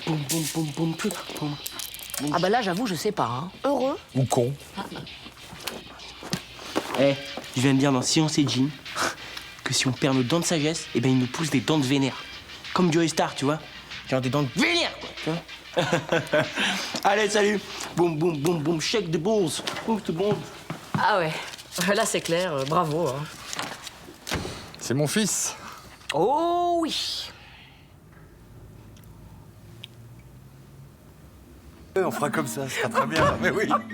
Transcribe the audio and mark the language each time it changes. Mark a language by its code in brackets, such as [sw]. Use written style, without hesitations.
[fr] Boum, boum, boum, boum, boum, boum. Ah bah là, j'avoue, je sais pas, hein. Heureux? Ou con. Eh, je viens de dire dans Science et Jean que si on perd nos dents de sagesse, eh ben ils nous poussent des dents de vénère. Comme Joey Star, tu vois. Genre des dents de vénère, quoi, tu vois. Allez, salut. [en] Boum, boum, boum, boum, shake the balls, move the balls. [fr] Ah ouais, là, c'est clair, bravo, hein. C'est mon fils. Oh oui. On fera comme ça sera très bien. Mais oui.